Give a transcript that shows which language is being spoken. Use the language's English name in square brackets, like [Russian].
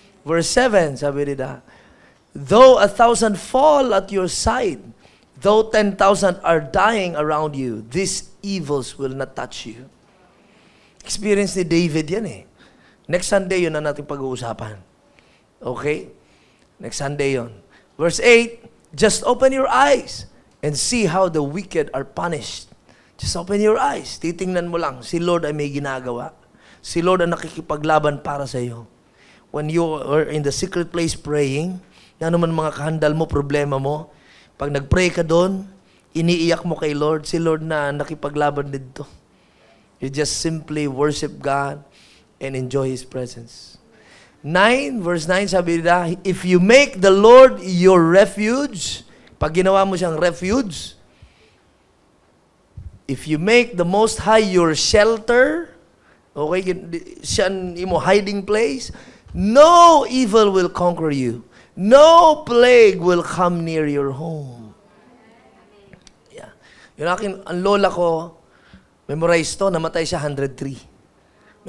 [English] Verse 7, [Filipino] sabi nila, [English] though 1,000 fall at your side, though 10,000 are dying around you, these evils will not touch you. [Filipino] Experience ni David yan eh. Next Sunday, yun na natin pag-uusapan. Okay? Next Sunday yun. [English] Verse 8, just open your eyes and see how the wicked are punished. Just open your eyes. [Filipino] Titingnan mo lang, si Lord ay may ginagawa. Si Lord ang nakikipaglaban para sa iyo. [English] When you are in the secret place praying, [Filipino] yan naman mga kahandal mo, problema mo, pag nag-pray ka doon, iniiyak mo kay Lord, si Lord na nakipaglaban dito. [English] You just simply worship God and enjoy His presence. 9, verse 9, [Filipino] sabi nila, [English] if you make the Lord your refuge, [Filipino] pag ginawa mo siyang refuge, [English] if you make the Most High your shelter, okay, [Masbatenyo] siyan imo [English] hiding place, no evil will conquer you. No plague will come near your home. Yeah. [Filipino] Yung ang lola ko, memorize to, namatay siya 103.